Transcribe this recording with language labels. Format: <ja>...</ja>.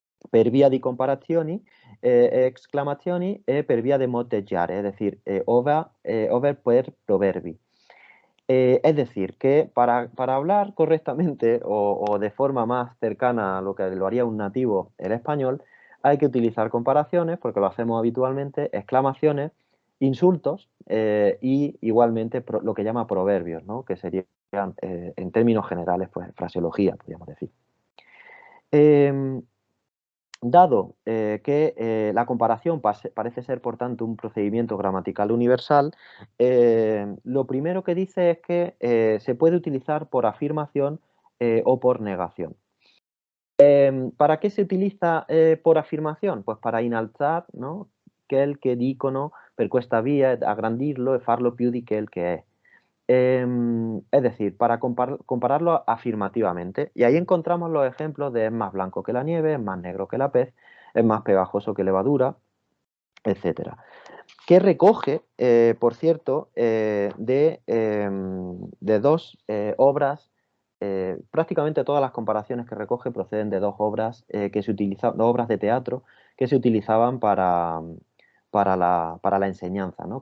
<it>Per via di comparazioni, exclamazioni e per via de motteggiare,</it> <es>es decir,</es> <it>over per proverbi.</it> <es>Es decir, que para hablar correctamente o de forma más cercana a lo que lo haría un nativo el español, hay que utilizar comparaciones, porque lo hacemos habitualmente, exclamaciones, insultos y igualmente lo que llama proverbios, ¿no? Que serían, en términos generales, pues fraseología, podríamos decir. Dado que la comparación parece ser, por tanto, un procedimiento gramatical universal, lo primero que dice es que se puede utilizar por afirmación o por negación. ¿Para qué se utiliza por afirmación? Pues para inalzar, ¿no?</es> <it>Quel che dicono per questa via, agrandirlo e farlo più di quel che è.</it> <es>Es decir, para compararlo afirmativamente. Y ahí encontramos los ejemplos de es más blanco que la nieve, es más negro que la pez, es más pegajoso que levadura, etc. Que recoge, por cierto, de dos obras, prácticamente todas las comparaciones que recoge proceden de dos obras, dos obras de teatro que se utilizaban para la enseñanza, ¿no?</es>